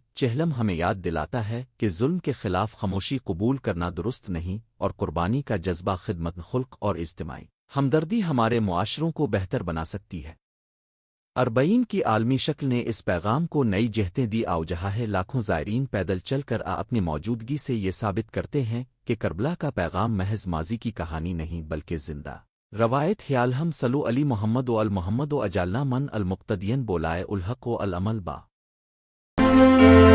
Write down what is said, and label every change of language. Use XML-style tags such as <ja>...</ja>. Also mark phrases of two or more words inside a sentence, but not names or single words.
<ur>چہلم ہمیں یاد دلاتا ہے کہ ظلم کے خلاف خاموشی قبول کرنا درست نہیں، اور قربانی کا جذبہ خدمت خلق اور اجتماعی ہمدردی ہمارے معاشروں کو بہتر بنا سکتی ہے۔ اربعین کی عالمی شکل نے اس پیغام کو نئی جہتیں دی۔ آؤ جہاں ہے لاکھوں زائرین پیدل چل کر اپنی موجودگی سے یہ ثابت کرتے ہیں کہ کربلا کا پیغام محض ماضی کی کہانی نہیں بلکہ زندہ روایت۔</ur> <ar>خیال ہم صلو علی محمد و المحمد و اجالنا من المقتدین بولائے الحق و العمل با</ar>